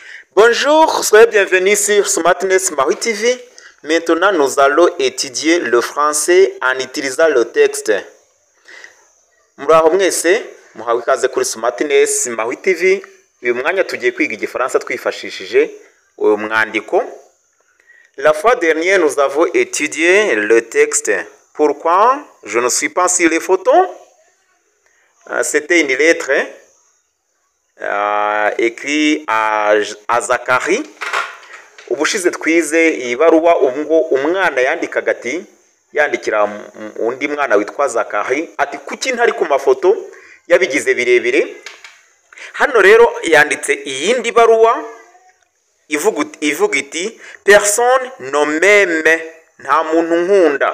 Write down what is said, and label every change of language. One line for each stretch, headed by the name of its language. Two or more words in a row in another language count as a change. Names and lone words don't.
French: Bonjour, soyez bienvenus sur Smartness Maui TV. Maintenant, nous allons étudier le français en utilisant le texte.
Kinyarwanda: Muraho mwese, muhawe ikaze kuri Smartness Maui TV. Uyu mwanya tugiye kwiga igifaransa twifashishije uyu mwandiko.
French: La fois dernière, nous avons étudié le texte. Pourquoi je ne suis pas sur les photos? C'était une lettre écrite à Zacharie.
Kinyarwanda: Ubushize twize ibaruwa ubwo umwana yandikaga ati yandikira undi mwana witwa Zacharie ati kuki ntari ku mafoto yabigize birebire. Hano rero yanditse iyindi baruwa ivuga iti
French: personne no meme,
Kinyarwanda: nta muntu nkunda.